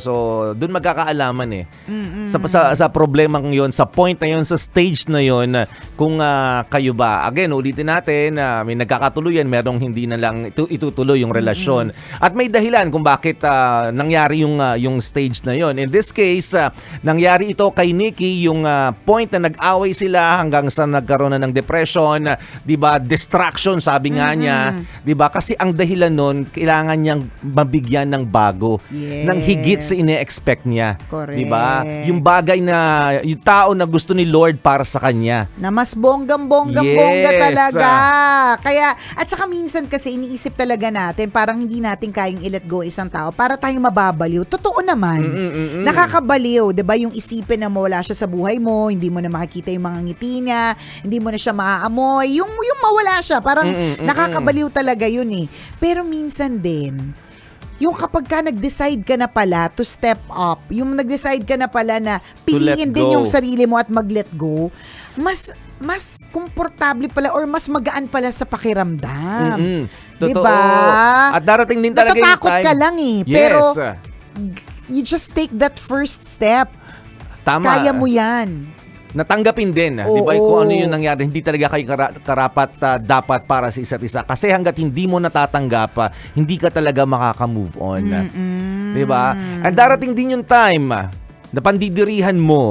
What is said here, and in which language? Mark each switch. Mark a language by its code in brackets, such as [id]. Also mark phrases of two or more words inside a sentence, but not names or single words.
[tl] So, dun magkakaalaman eh. Sa problemang yun, sa point na yun, sa stage na yun, kung kayo ba, again, ulitin natin, may nagkakatuluyan, merong hindi na lang itutuloy yung relasyon. At may dahilan kung bakit nangyari yung stage na yun. [en] In this case, [tl] nangyari ito kay Nikki, yung point na nag-away sila hanggang sa nagkaroon na ng depression, 'di ba? Distraction sabi nga niya, 'di ba? Kasi ang dahilan nun, kailangan niyang mabigyan ng bago, [en] Yes. [tl] ng higit sa ine-expect niya, [en] Correct. [tl] 'di ba? Yung bagay na yung tao na gusto ni Lord para sa kanya. Na mas bonggang-bongga [en] Yes. [tl] talaga. Kaya, at saka minsan kasi iniisip talaga natin, parang hindi natin kayang [en] i-let go [tl] isang tao para tayong mababaliw. Totoo naman. Nakakabaliw, 'di ba? Yung isipin na mawala siya sa buhay mo, hindi mo na makikita yung mga ngiti niya, hindi mo na siya maaamoy, yung mawala siya, parang nakakabaliw talaga yun eh. Pero minsan din, yung kapag ka nag-decide ka na pala [en] to step up, [tl] yung nag-decide ka na pala na piliin let din go. yung sarili mo at [en] mag-let go, [tl] mas komportable pala or mas magaan pala sa pakiramdam. Totoo. Diba? At darating din talaga yung Natatakot time. ka lang eh, [en] Yes. pero you just take that first step. [tl] Tama. Kaya mo yan. Natanggapin din, di ba? Oo. Kung ano yung nangyari, hindi talaga kayo karapat dapat para sa isa't isa. Kasi hanggat hindi mo natatanggap, hindi ka talaga makaka-move on. Di ba? And darating din yung time na pandidirihan mo